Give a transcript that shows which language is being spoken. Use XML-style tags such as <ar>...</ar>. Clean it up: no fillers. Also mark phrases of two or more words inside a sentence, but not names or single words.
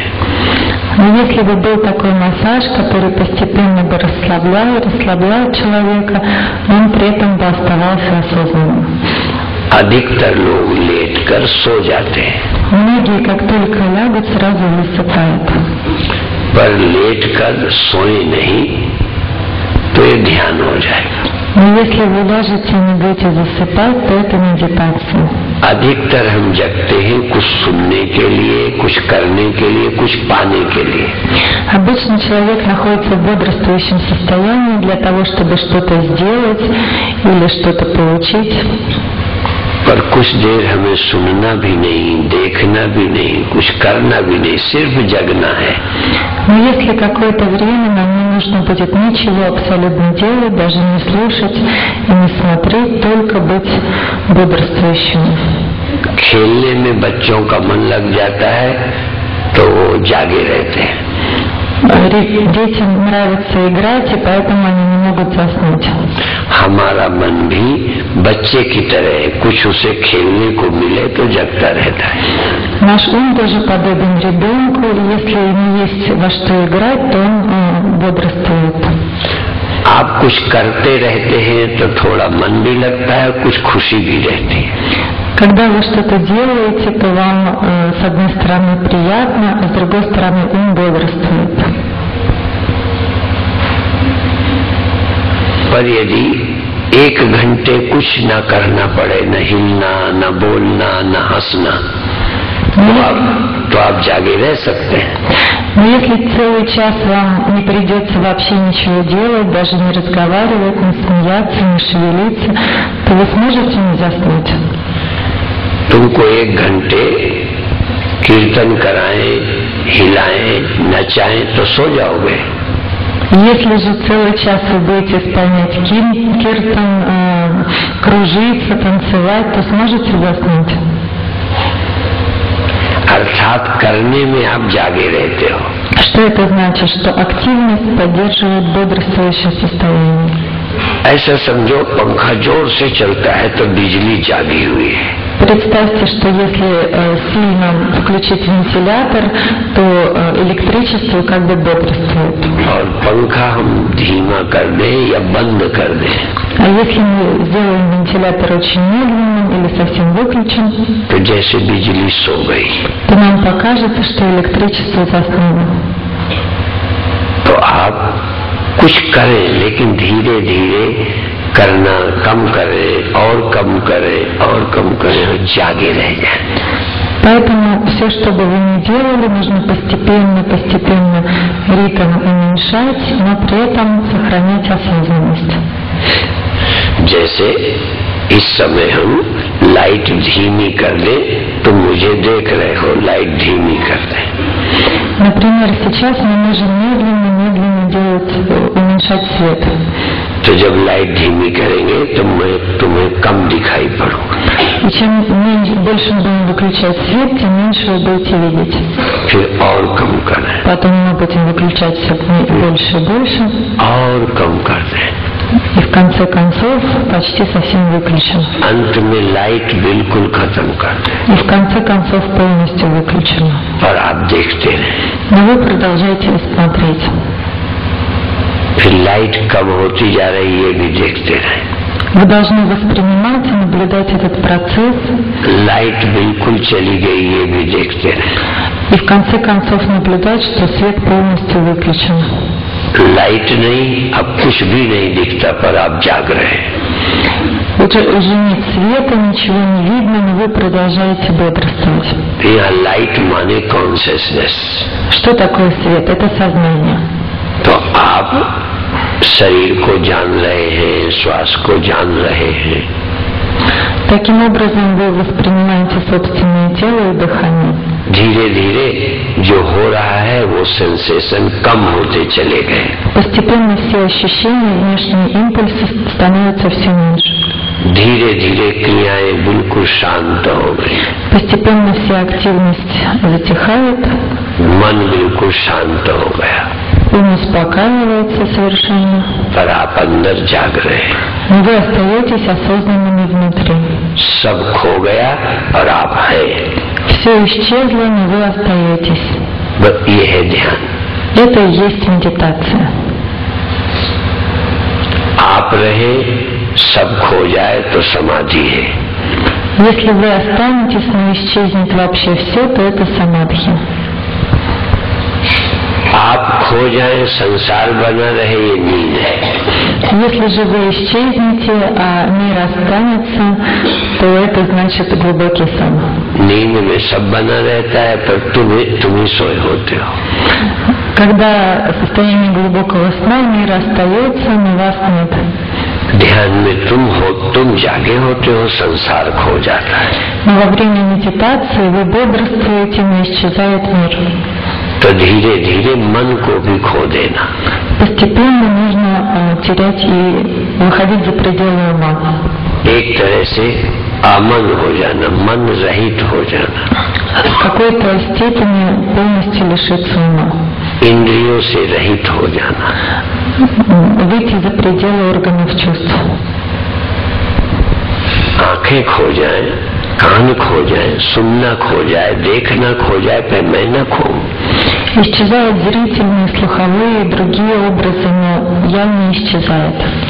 <ru>Но если бы был такой массаж, который постепенно бы расслабляет человека, он при этом бы оставался осознанным.</ru> <hi>अधिकतर लोग लेटकर सो जाते हैं।</hi> <ru>Многие, как только лягут, сразу засыпают.</ru> <hi>पर लेटकर सोए नहीं तो ये ध्यान हो जाएगा।</hi> <ru>Но если вы ляжете и не будете засыпать, то это медитация.</ru> <hi>अधिकतर हम जगते हैं कुछ सुनने के लिए, कुछ करने के लिए, कुछ पाने के लिए।</hi> <ru>Обычно человек находится в бодрствующем состоянии для того, чтобы что-то сделать или что-то получить.</ru> <hi>पर कुछ देर हमें सुनना भी नहीं, देखना भी नहीं, कुछ करना भी नहीं, सिर्फ जगना है।</hi> <ru>Но если какое-то время нам не нужно будет ничего абсолютно делать, даже не слушать и не смотреть, только быть бодрствующим.</ru> <hi>खेलने में बच्चों का मन लग जाता है तो वो जागे रहते हैं।</hi> <ru>Детям нравится играть, и поэтому они не могут заснуть.</ru> <hi>हमारा मन भी बच्चे की तरह है, कुछ उसे खेलने को मिले तो जगता रहता है।</hi> <ru>Наш ум тоже подобен ребенку, и если ему есть во что играть, то он бодрствует.</ru> <hi>आप कुछ करते रहते हैं तो थोड़ा मन भी लगता है, कुछ खुशी भी रहती है।</hi> <ru>Когда вы что-то делаете, то вам с одной стороны приятно, а с другой стороны ум бодрствует.</ru> <hi>पर यदि 1 घंटे कुछ न करना पड़े, न हिलना, न बोलना, न हंसना, तो आप जागे रह सकते हैं।</hi> <ru>Но если целый час вам не придется вообще ничего делать, даже не разговаривать, не смеяться, не шевелиться, то вы сможете не заснуть.</ru> <hi>तुमको 1 घंटे कीर्तन कराएं, हिलाएं, नचाएं तो सो जाओगे।</hi> <ru>Если же целый час вы будете исполнять киртан, кружиться, танцевать, то сможете заснуть.</ru> <hi>अर्थात करने में आप जागे रहते हो।</hi> <ru>Что это значит? Что активность поддерживает бодрствующее состояние.</ru> <hi>ऐसा समझो पंखा जोर से चलता है तो बिजली जागी हुई है।</hi> <ru>Представьте, что если сильно включить вентилятор, то электричество как бы бодрствует.</ru> <hi>और पंखा हम धीमा कर दें या बंद कर दें,</hi> <ru>А если мы сделаем вентилятор очень медленным или совсем выключим,</ru> <hi>तो जैसे बिजली सो गई।</hi> <ru>то нам покажется, что электричество заснуло.</ru> <hi>तो आप कुछ करें, लेकिन धीरे धीरे करना कम करें और कम करें और कम करें और जागे रह जाए।</hi> <ru>Поэтому все, что бы вы ни делали, нужно постепенно ритм уменьшать, но при этом сохранять осознанность.</ru> <hi>जैसे इस समय हम लाइट धीमी कर दें, तो मुझे देख रहे हो, लाइट धीमी कर दें।</hi> <ru>Например, сейчас мы можем медленно уменьшать свет.</ru> <hi>तो जब लाइट धीमी करेंगे तो मैं तुम्हें कम दिखाई पड़ूंगा।</hi> <ru>И чем больше мы будем выключать свет, тем меньше вы будете видеть.</ru> <hi>फिर और कम करें,</hi> <ru>Потом мы будем выключать все больше и больше.</ru> <hi>और कम कर दें,</hi> <ru>И в конце концов почти совсем выключен.</ru> <hi>अंत में लाइट बिल्कुल खत्म कर दे,</hi> <ru>И в конце концов полностью выключено.</ru> <hi>और आप देखते रहे।</hi> <ru>Но вы продолжаете смотреть.</ru> <hi>फिर लाइट कम होती जा रही है, ये भी देखते रहे।</hi> <ru>Вы должны воспринимать и наблюдать этот процесс.</ru> <hi>लाइट बिल्कुल चली गई, ये भी देखते रहे।</hi> <ru>И в конце концов наблюдать, что свет полностью выключен.</ru> <hi>लाइट नहीं, अब कुछ भी नहीं दिखता, पर आप जाग रहे हैं।</hi> <ru>Уже нет света, ничего не видно, но вы продолжаете бодрствовать.</ru> <hi>यहाँ लाइट माने कॉन्शियसनेस।</hi> <ru>Что такое свет? Это сознание.</ru> <hi>तो आप शरीर को जान रहे हैं, श्वास को जान रहे हैं।</hi> <ru>Таким образом вы воспринимаете собственное тело и дыхание.</ru> <hi>धीरे धीरे जो हो रहा है वो सेंसेशन कम होते चले गए।</hi> <ru>Постепенно все ощущения, внешние импульсы становятся все меньше.</ru> <hi>धीरे धीरे क्रियाएं बिल्कुल शांत हो गई।</hi> <ru>Постепенно вся активность затихает,</ru> <hi>मन बिल्कुल शांत हो गया,</hi> <ru>ум успокаивается совершенно.</ru> <hi>पर आप अंदर जाग रहे हैं।</hi> <ru>Но вы остаетесь осознанными внутри.</ru> <hi>सब खो गया और आप हैं।</hi> <ru>Все исчезло, но вы остаетесь.</ru> <hi>बस ये है ध्यान।</hi> <ru>Это и есть медитация.</ru> <hi>आप रहे, सब खो जाए तो समाधि है।</hi> <ru>Если вы останетесь, но исчезнет вообще все, то это самадхи.</ru> <hi>आप खो जाए, संसार बना रहे, ये नींद है।</hi> <ru>Если же вы исчезнете, а мир останется, то это значит глубокий сон.</ru> <hi>नींद में सब बना रहता है, पर तुम ही सोए होते हो।</hi> <ru>Когда в состоянии глубокого сна мир остается, но вас нет.</ru> <hi>ध्यान में तुम जागे होते हो, संसार खो जाता है।</hi> <ru>Но во время медитации вы бодрствуете, но исчезает мир.</ru> <hi>तो धीरे धीरे मन को भी खो देना।</hi> <ru>Постепенно нужно терять и выходить за пределы ума.</ru> <hi>एक तरह से अमन हो जाना, मन रहित हो जाना।</hi> <ru>В какой-то степени полностью лишиться ума.</ru> <hi>इंद्रियों से रहित हो जाना।</hi> <ru>Выйти за пределы органов чувств.</ru> <hi>आंखें खो जाए, कान खो जाए, सुनना खो जाए, देखना खो जाए, पर मैं न खो।</hi> <ru>Исчезают зрительные, слуховые и другие образы, но я не исчезает.</ru>